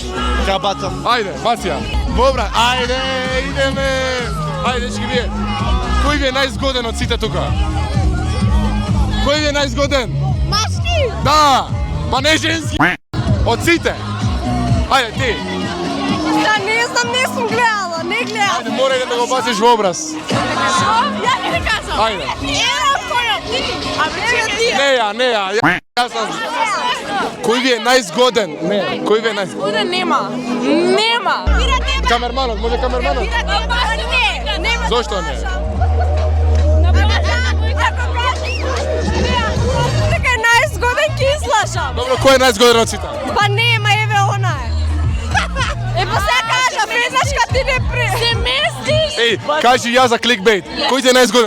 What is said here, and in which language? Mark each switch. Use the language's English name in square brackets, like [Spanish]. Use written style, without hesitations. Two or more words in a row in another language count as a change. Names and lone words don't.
[Macedonian] Ја бацам. Ајде, бација. Во образ. Ајде, идеме. Ајде, дечки, вие. Кој ви е најзгоден од сите тука? Кој ви е најзгоден? Машки! Да, па не женски. Од сите. Ајде, ти. [Serbian] Šta, ne znam, nisam gledala, ne gledala. [Macedonian] Ајде, мора да го бациш во образ. [Serbian] Što? Ja ti ne kažem. [Macedonian] Ајде. [Serbian] Evo koja ti. A bre, ti. [Macedonian] Не ја. Јас сам. Кој ви е најзгоден? Не, кој ви е најзгоден? [Serbian] Bude nema. Nema. Mira tebe. [Macedonian] Камерманот, може камерманот? [Serbian] Mira tebe. Ne. Nema. [Macedonian] Зошто не? Така е најзгоден ки излажам. Добро, кој е најзгоден од сите? Па нема, еве она е. Е, па сега кажа, Фризашка ти не се местиш. Еј, кажи ја за кликбейт. Кој ти е најзгоден?